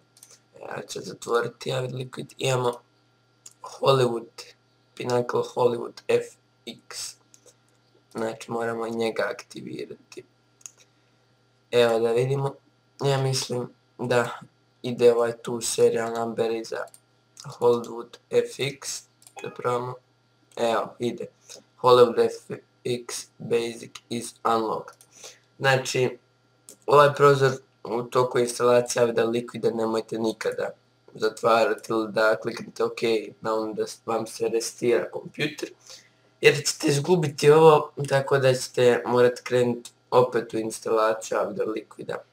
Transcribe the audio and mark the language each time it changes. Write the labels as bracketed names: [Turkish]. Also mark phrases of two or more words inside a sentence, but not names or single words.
[Croatian] Ja ću zatvoriti Avid Liquid. Imamo Pinnacle Hollywood FX. Znači moramo i njega aktivirati. Evo da vidimo. Ja mislim da ide ovaj tu serial number iza Hollywood FX. Da probamo. Evo, ide. [English] Hollywood FX basic is unlocked. [Croatian] Znači, ovaj prozor u toku instalacije Avida Liquida nemojte nikada zatvarati ili da kliknete OK na ono da vam se resetira kompjuter. Jer ćete izgubiti ovo, tako da ćete morati krenuti opet u instalaciju Avid Liquida.